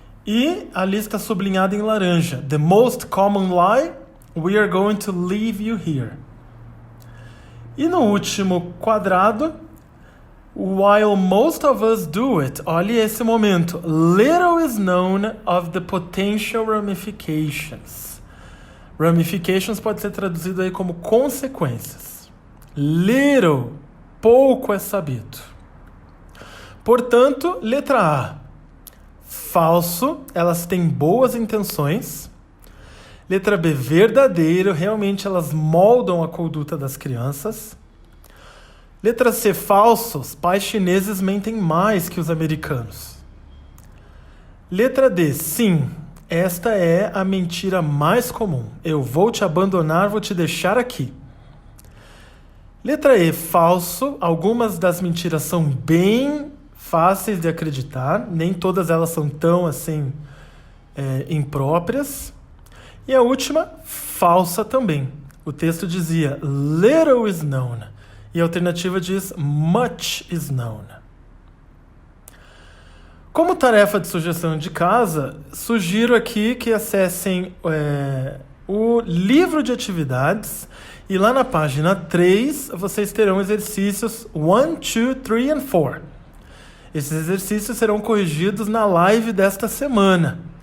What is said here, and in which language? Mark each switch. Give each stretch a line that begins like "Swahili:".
Portuguese: E a lista sublinhada em laranja.
English: The most common lie, we are going to leave you here.
Portuguese: E no último quadrado,
English: while most of us do it,
Portuguese: olhe esse momento.
English: Little is known of the potential ramifications.
Portuguese: Ramifications pode ser traduzido aí como consequências. Little, pouco é sabido. Portanto, letra A. Falso, elas têm boas intenções. Letra B, verdadeiro, realmente elas moldam a conduta das crianças. Letra C, falso, os pais chineses mentem mais que os americanos. Letra D, sim, esta é a mentira mais comum. Eu vou te abandonar, vou te deixar aqui. Letra E, falso, algumas das mentiras são bem fáceis de acreditar, nem todas elas são tão assim impróprias. E a última, falsa também. O texto dizia
English: little is known
Portuguese: e a alternativa diz
English: much is known.
Portuguese: Como tarefa de sugestão de casa, sugiro aqui que acessem o livro de atividades e lá na página 3 vocês terão exercícios 1, 2, 3 and 4. Esses exercícios serão corrigidos na live desta semana.